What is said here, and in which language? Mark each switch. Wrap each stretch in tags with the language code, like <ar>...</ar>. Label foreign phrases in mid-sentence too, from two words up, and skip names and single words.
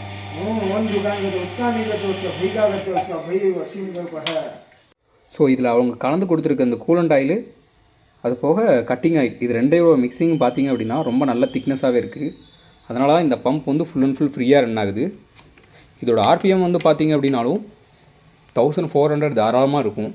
<hi>वन दुकान का तो उसका नहीं करते, उसका भाई का करते, उसका भाई वसीम का है।</hi> <ta>ஸோ இதில் அவங்க கலந்து கொடுத்துருக்க இந்த</ta> <en>coolant oil,</en> <ta>அது போக</ta> <en>cutting oil,</en> <ta>இது ரெண்டையோட மிக்சிங் பார்த்தீங்க அப்படின்னா ரொம்ப நல்ல திக்னஸாகவே இருக்குது. அதனால தான் இந்த பம்ப் வந்து</ta> <en>full and full</en> <ta>ஃப்ரீயாக ரன் ஆகுது. இதோட ஆர்பிஎம் வந்து பார்த்தீங்க அப்படின்னாலும் 1400 தாராளமாக இருக்கும்.</ta>